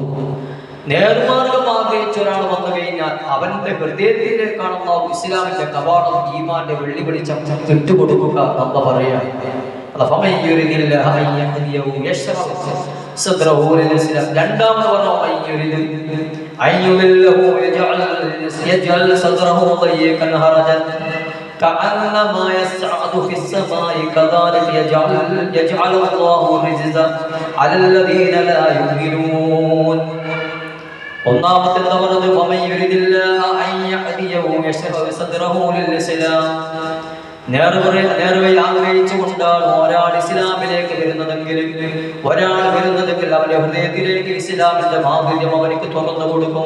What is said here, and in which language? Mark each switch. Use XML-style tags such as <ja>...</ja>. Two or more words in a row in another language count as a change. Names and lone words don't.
<ml>നേർമാർഗം ആഗ്രഹിച്ച ഒരാൾ വന്നു കഴിഞ്ഞാൽ അവന്റെ ഹൃദയത്തിലേക്കാണ് അല്ലാഹു ഇസ്ലാമിന്റെ കവാടം, ഈമാന്റെ വെള്ളി വെളിച്ചം ഇട്ടുകൊടുക്കുക എന്ന് പറയാം. രണ്ടാമത് പറഞ്ഞു</ml> <ar>كأنما يصعد في السماء كذلك يجعل الله الرجز على الذين لا يؤمنون.</ar> <ml>ഒന്നാമത്തെ പറഞ്ഞത്</ml> <ar>ومن يرد الله أن يهديه يشرح صدره للإسلام.</ar> <ml>നേർവഴി ആഗ്രഹിച്ചുകൊണ്ടാണ് ഒരാൾ ഇസ്ലാമിലേക്ക് വരുന്നതെങ്കിൽ അവന്റെ ഹൃദയത്തിലേക്ക് ഇസ്ലാമിന്റെ മാധുര്യം അവർക്ക് തുറന്നു കൊടുക്കും.</ml>